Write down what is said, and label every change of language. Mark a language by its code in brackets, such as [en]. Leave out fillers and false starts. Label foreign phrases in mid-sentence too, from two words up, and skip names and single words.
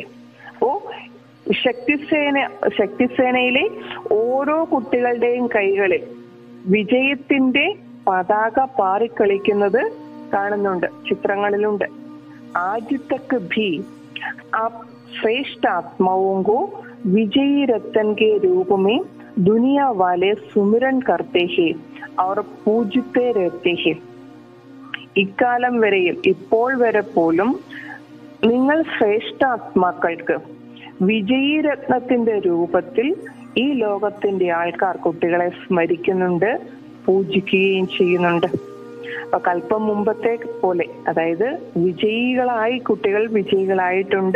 [ml] ഓ, ശക്തിസേനയിലെ ഓരോ കുട്ടികളുടെയും കൈകളിൽ വിജയത്തിന്റെ പതാക പാറിക്കളിക്കുന്നത് കാണുന്നുണ്ട്, ചിത്രങ്ങളിലുണ്ട്. [hi] आज तक भी आप श्रेष्ठ आत्माओं को विजयी रतन के रूप में दुनिया वाले सुमिरन करते हैं और पूजते रहते हैं. [ml] ഇക്കാലം വരെയും ഇപ്പോൾ വരെ പോലും നിങ്ങൾ ശ്രേഷ്ഠാത്മാക്കൾക്ക് വിജയീ രത്നത്തിന്റെ രൂപത്തിൽ ഈ ലോകത്തിന്റെ ആൾക്കാർ കുട്ടികളെ സ്മരിക്കുന്നുണ്ട്, പൂജിക്കുകയും ചെയ്യുന്നുണ്ട്. അപ്പൊ കൽപ്പം മുമ്പത്തെ പോലെ, അതായത് വിജയികളായി കുട്ടികൾ വിജയികളായിട്ടുണ്ട്.